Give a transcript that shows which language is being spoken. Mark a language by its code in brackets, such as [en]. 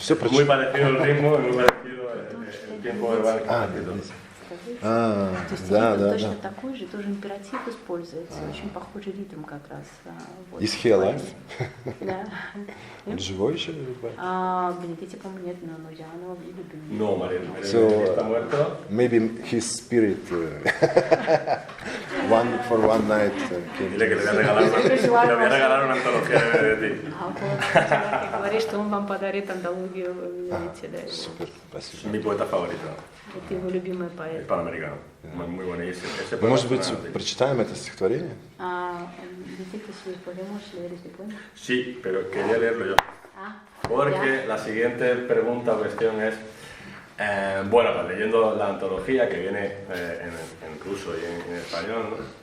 [es] Muy parecido el ritmo, muy parecido el tiempo verbal que está escrito. [ru] Да. Точно такой же, тоже императив используется, очень похожий ритм как раз. [en] Is he alive? [ru] Да. Он живой еще? Бенедетти, по-моему, нет, но я его люблю. [es] No, María, está muerto. [en] Maybe his spirit one night came. [es] Dile que le voy a regalar una antología de Benedetti. Que [ru] говорит, что он вам подарит антологию Benedetti. Супер, спасибо. [es] Mi poeta favorito. [ru] Это его любимый поэт. [es] Hispanoamericano. Muy bueno. Ese [ru] Может быть, прочитаем это стихотворение? [es] Dice que si podemos leer este poema. Sí, pero quería leerlo yo. Porque la siguiente pregunta o cuestión es, bueno, pues leyendo la antología que viene en ruso y en español, ¿no?